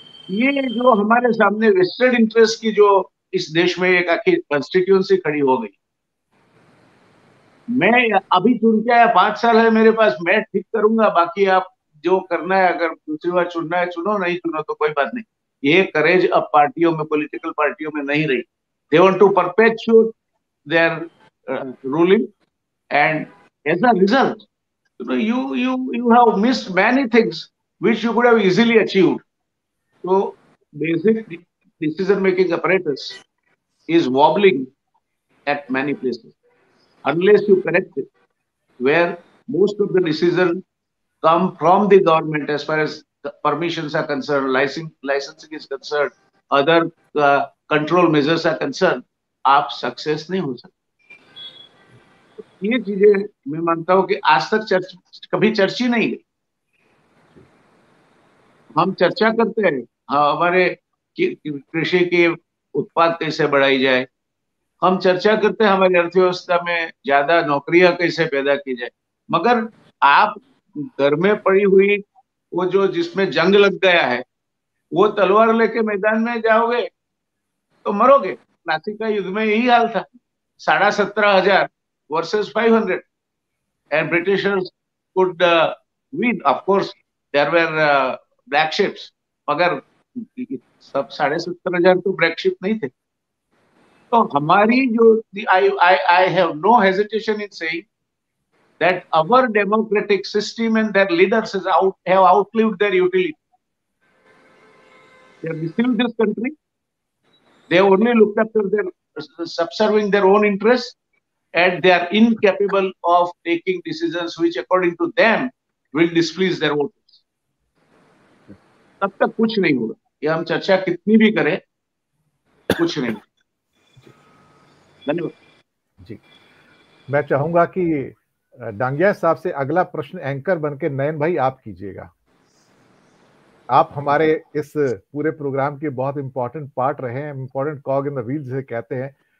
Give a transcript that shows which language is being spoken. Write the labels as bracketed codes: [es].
[hi] ये जो हमारे सामने वेस्टेड इंटरेस्ट की जो इस देश में एक आखिर कॉन्स्टिट्यूएंसी खड़ी हो गई, मैं अभी चुन के आया, 5 साल है मेरे पास, मैं ठीक करूंगा, बाकी आप जो करना है, अगर दूसरी बार चुनना है चुनो, नहीं चुनो तो कोई बात नहीं। ये करेज अब पार्टियों में, पॉलिटिकल पार्टियों में नहीं रही। [en] They want to perpetuate their ruling, and as a result, you have missed many things which you could have easily achieved. So basic decision making apparatus is wobbling at many places unless you correct it, where most of the decisions come from the government as far as the permissions are concerned, licensing is concerned, other control measures are concerned, [hi] आप success नहीं हो सकते। ये चीजें मैं मानता हूं कि आज तक कभी चर्चा नहीं है। हम चर्चा करते हैं हमारे कृषि के उत्पाद कैसे बढ़ाई जाए, हम चर्चा करते हैं हमारी अर्थव्यवस्था में ज्यादा नौकरियां कैसे पैदा की जाए, मगर आप घर में पड़ी हुई वो जो जिसमें जंग लग गया है, वो तलवार लेके मैदान में जाओगे तो मरोगे। प्लासी का युद्ध में यही हाल था, 17,500 [en] versus 500, and Britishers could win. Of course, there were black ships, [hi] मगर सब 17,500 तो [en] black ship [hi] नहीं थे। तो हमारी जो [en] I have no hesitation in saying that our democratic system and their leaders have outlived their utility. They have deceived this country. They have only looked after subserving their own interests, and they are incapable of taking decisions which according to them will displease their voters. [hi] तब तक कुछ नहीं होगा। ये हम चर्चा कितनी भी करें, कुछ नहीं। धन्यवाद जी। मैं चाहूंगा कि डांगिया साहब से अगला प्रश्न एंकर बनके नयन भाई आप कीजिएगा। आप हमारे इस पूरे प्रोग्राम के बहुत इंपॉर्टेंट पार्ट रहे हैं, [en] important cog in the wheel [hi] जिसे कहते हैं।